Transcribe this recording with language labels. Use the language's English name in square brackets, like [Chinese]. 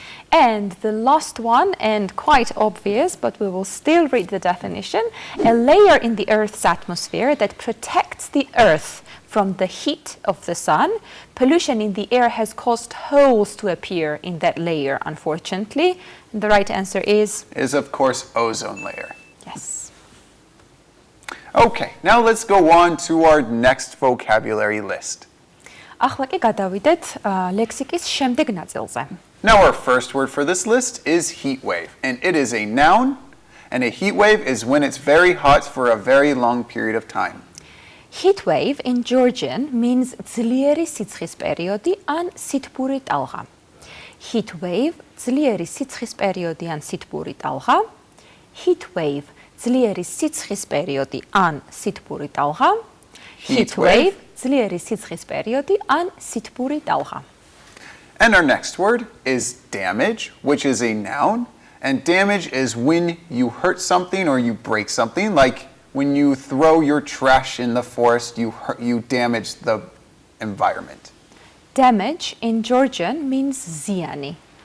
[English] And the last one, and quite obvious, but we will still read the definition, a layer in the Earth's atmosphere that protects the Earth from the heat of the sun. Pollution in the air has caused holes to appear in that layer, unfortunately. The right answer is Of course, ozone layer. yes. Okay, now let's go on to our next vocabulary list. [Georgian] ახლა კი გადავიდეთ ლექსიკის შემდეგ ნაწილზე. [English] Now our first word for this list is heat wave, and it is a noun, and a heat wave is when it's very hot for a very long period of time. Heat wave in Georgian means [Georgian] ძლიერი სიცხის პერიოდი ან სითბური ტალღა. Heat wave ძლიერი სიცხის პერიოდი ან სითბური ტალღა. Heat wave ძლიერი სიცხის პერიოდი ან სითბური ტალღა. Heat wave ძლიერი სიცხის პერიოდი ან სითბური ტალღა. [English] And our next word is damage, which is a noun, and damage is when you hurt something or you break something, like when you throw your trash in the forest, you damage the environment. Damage in Georgian means ziyani.